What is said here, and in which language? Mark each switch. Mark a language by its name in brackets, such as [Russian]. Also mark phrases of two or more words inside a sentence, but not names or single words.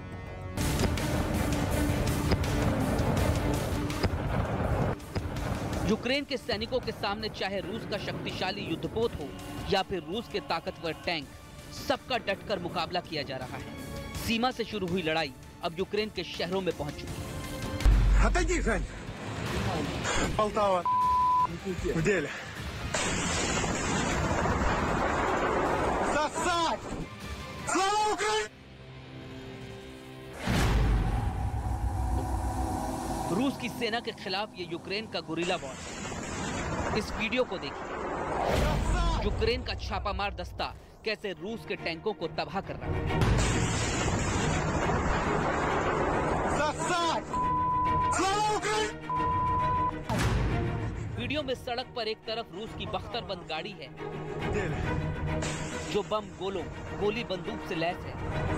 [Hindi] यूक्रेन के सैनिकों के सामने चाहे रूस का शक्तिशाली युद्धपोत हो या फिर रूस के ताकतवर टैंक, सबका डटकर मुकाबला किया जा रहा है। सीमा से शुरू हुई लड़ाई अब यूक्रेन के शहरों में पहुंच चुकी है। [Russian] Отойди, Жень! Полтава в деле. Сосать! Слава Украине! [Hindi] रूस की सेना के खिलाफ ये यूक्रेन का [English] guerrilla war [Hindi] है। इस वीडियो को देखिए। यूक्रेन का छापामार दस्ता कैसे रूस के टैंकों को तबाह कर रहा है। वीडियो में सड़क पर एक तरफ रूस की बख्तरबंद गाड़ी है जो बम, गोलों, गोली बंदूक से लैस है।